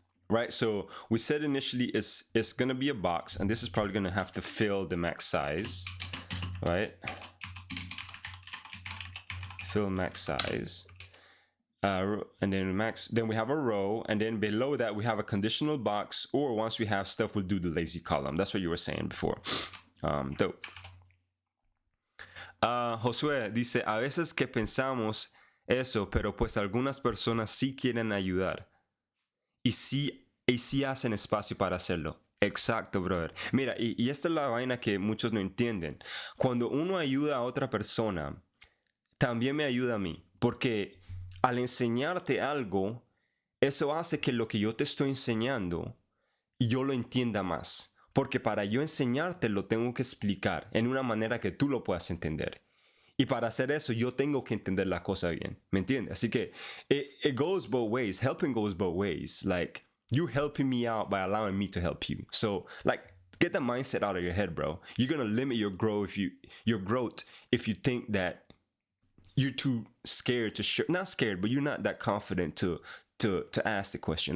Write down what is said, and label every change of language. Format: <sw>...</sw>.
<en>Right, so we said initially it's gonna be a box, and this is probably gonna have to fill the max size, right? Fill max size. And then we have a row, and then below that we have a conditional box, or once we have stuff, we'll do the lazy column. That's what you were saying before. Dope.</en> <es>Josué dice, a veces que pensamos eso, pero pues algunas personas sí quieren ayudar y sí hacen espacio para hacerlo. Exacto, brother. Mira, y esta es la vaina que muchos no entienden. Cuando uno ayuda a otra persona, también me ayuda a mí, porque al enseñarte algo, eso hace que lo que yo te estoy enseñando, yo lo entienda más. Porque para yo enseñarte lo tengo que explicar en una manera que tú lo puedas entender. Y para hacer eso, yo tengo que entender la cosa bien. ¿Me entiendes? Así que</es> <en>it goes both ways. Helping goes both ways. Like, you're helping me out by allowing me to help you. So, like, get the mindset out of your head, bro. You're going to limit your growth if you think that you're too scared to share. Not scared, but you're not that confident to ask the question.</en>